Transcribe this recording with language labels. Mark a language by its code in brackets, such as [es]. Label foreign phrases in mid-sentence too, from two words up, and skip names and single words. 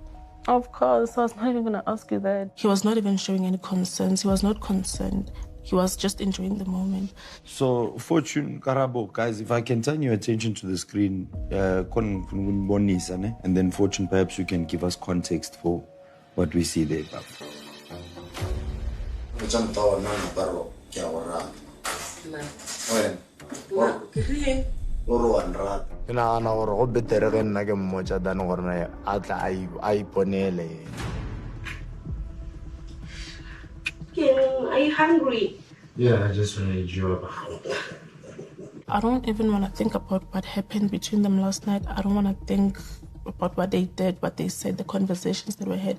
[en] Of course, I was not even gonna ask you that. He was not even showing any concerns. He was not concerned. He was just enjoying the moment. So, Fortune, Karabo, guys, if I can turn your attention to the screen, and then Fortune, perhaps you can give us context for what we see there. [nso] Ke nagana gore go betere ge nna ke mmotsa than gore a tla a iponele. [en] Are you hungry? Yeah, I just want to eat you up. I don't even want to think about what happened between them last night. I don't want to think about what they did, what they said, the conversations that were had.